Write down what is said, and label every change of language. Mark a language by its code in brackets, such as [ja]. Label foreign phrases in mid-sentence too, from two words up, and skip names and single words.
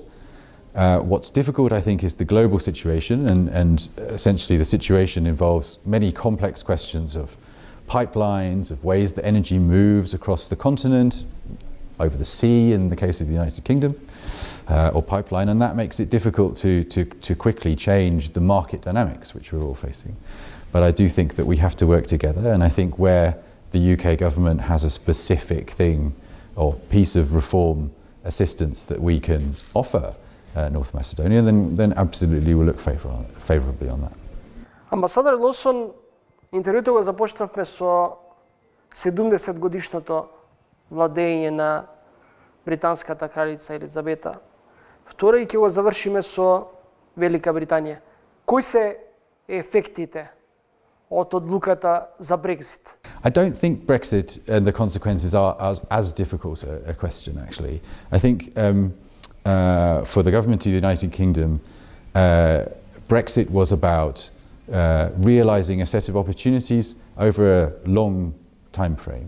[en] What's difficult, I think, is the global situation, and essentially the situation involves many complex questions of pipelines, of ways that energy moves across the continent, over the sea in the case of the United Kingdom, or pipeline, and that makes it difficult to quickly change the market dynamics which we're all facing. But I do think that we have to work together, and I think where the UK government has a specific thing or piece of reform assistance that we can offer North Macedonia, then absolutely we'll look favourably on that. [mk] Амбасадор Лосон, интервјуто го започнавме со 70 годишното владење на британската кралица Елизабета II и ќе го завршиме со Велика Британија. Кои се ефектите од одлуката за Брекзит? [en] I don't think Brexit and the consequences are as difficult a question, actually. I think for the government of the United Kingdom, Brexit was about realising a set of opportunities over a long time frame.